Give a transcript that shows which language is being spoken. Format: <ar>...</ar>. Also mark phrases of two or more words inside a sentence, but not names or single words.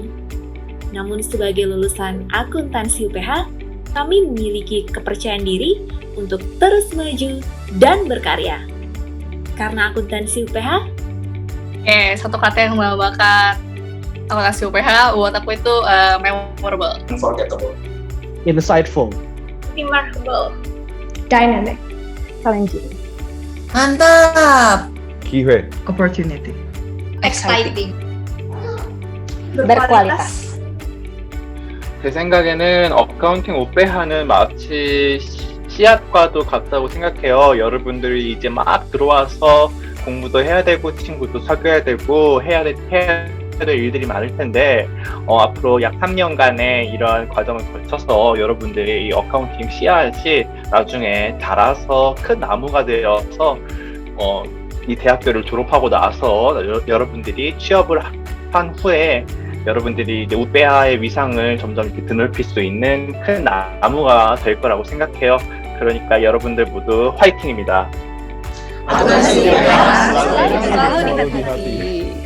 <id>Namun sebagai lulusan akuntansi UPH, kami memiliki kepercayaan diri untuk terus maju dan berkarya. Karena akuntansi UPH, satu kata yang melambangkan akuntansi UPH buat aku itu memorable, unforgettable, insightful, remarkable, dynamic, challenging, Mantap. 기회. Opportunity. exciting. berkualitas.</id> <ko>제 생각에는 어카운팅 오페하는 마치 씨앗과도 같다고 생각해요. 여러분들이 이제 막 들어와서 공부도 해야 되고 친구도 사귀어야 되고 해야 될 일들이 많을 텐데 앞으로 약 3년간의 이러한 과정을 거쳐서 여러분들이 이 어카운팅 씨앗이 나중에 자라서 큰 나무가 되어서 이 대학교를 졸업하고 나서 여러분들이 취업을 한 후에 여러분들이 이제 우페하의 위상을 점점 이렇게 드넓힐 수 있는 큰 나무가 될 거라고 생각해요. 그러니까 여러분들 모두 화이팅입니다.</ko> <id>Selalu di hati.</id>